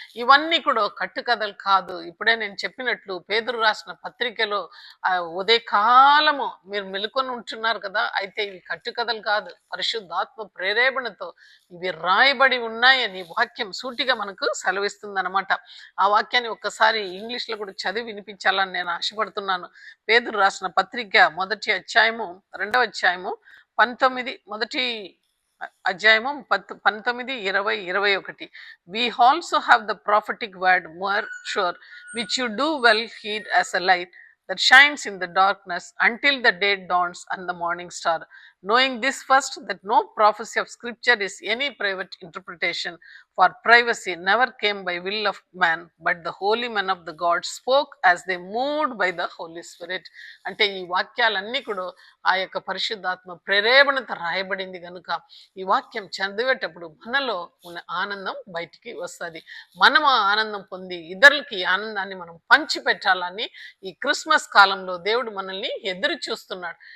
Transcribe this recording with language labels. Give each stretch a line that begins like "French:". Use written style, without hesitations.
Telugu: ఇవన్నీ కూడా కట్టుకథలు కాదు. ఇప్పుడే నేను చెప్పినట్లు పేతురు రాసిన పత్రికలో ఉదయకాలము మీరు మెలుకొని ఉంటున్నారు కదా, అయితే ఇవి కట్టుకథలు కాదు, పరిశుద్ధాత్మ ప్రేరేపణతో ఇవి రాయబడి ఉన్నాయని వాక్యం సూటిగా మనకు సెలవిస్తుంది అనమాట. ఆ వాక్యాన్ని ఒక్కసారి ఇంగ్లీష్ లో కూడా చదివి వినిపించాలని నేను ఆశపడుతున్నాను. పేతురు రాసిన పత్రిక 1వ అధ్యాయము 2వ అధ్యాయము 19 మొదటి అధ్యాయము 19, 20, 21.
English: We also have the prophetic word more sure, which you do well heed as a light that shines in the darkness until the day dawns and the morning star. Knowing this first, that no prophecy of scripture is any private interpretation, for privacy never came by will of man, but the holy men of the God spoke as they moved by the Holy Spirit.
Telugu: అంటే ఈ వాక్యాలన్నీ కూడా ఆ యొక్క పరిశుద్ధాత్మ ప్రేరేపణతో రాయబడింది కనుక ఈ వాక్యం చదివేటప్పుడు మనలో ఉన్న ఆనందం బయటికి వస్తుంది. మనం ఆ ఆనందం పొంది ఇతరులకి ఈ ఆనందాన్ని మనం పంచి పెట్టాలని ఈ క్రిస్మస్ కాలంలో దేవుడు మనల్ని ఎదురు చూస్తున్నాడు.